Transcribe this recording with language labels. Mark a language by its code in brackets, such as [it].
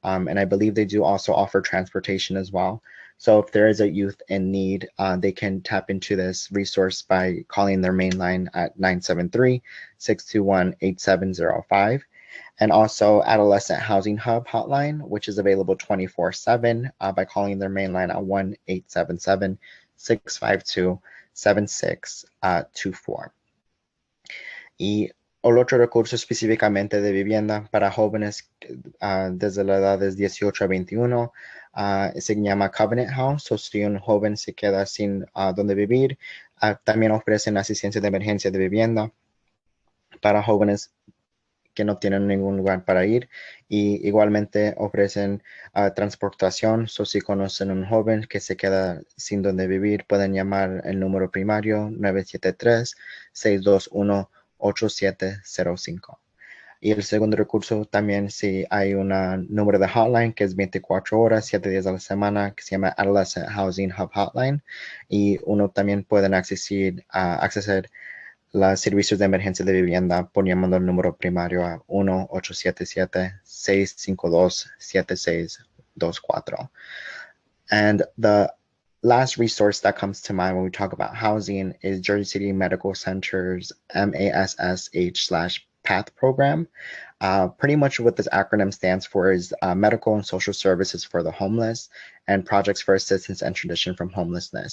[en] And I believe they do also offer transportation as well. So if there is a youth in need, they can tap into this resource by calling their main line at 973-621-8705. And also Adolescent Housing Hub hotline, which is available 24/7 by calling their main line at 1-877-652-7624. [es] Y el otro recurso específicamente de vivienda para jóvenes desde la edad de 18 a 21 se llama Covenant House. O si un joven se queda sin donde vivir, también ofrecen asistencia de emergencia de vivienda para jóvenes que no tienen ningún lugar para ir, y igualmente ofrecen transportación. So, si conocen a un joven que se queda sin donde vivir, pueden llamar el número primario 973-621-8705. Y el segundo recurso también, si hay un número de hotline que es 24 horas, 7 días a la semana, que se llama Adolescent Housing Hub Hotline, y uno también pueden acceder los servicios de emergencia de vivienda por llamando el número primario a 1-877-652-7624. [en] And the last resource that comes to mind when we talk about housing is Jersey City Medical Center's MASSH/PATH program. Pretty much what this acronym stands for is Medical and Social Services for the Homeless and Projects for Assistance and Transition from Homelessness.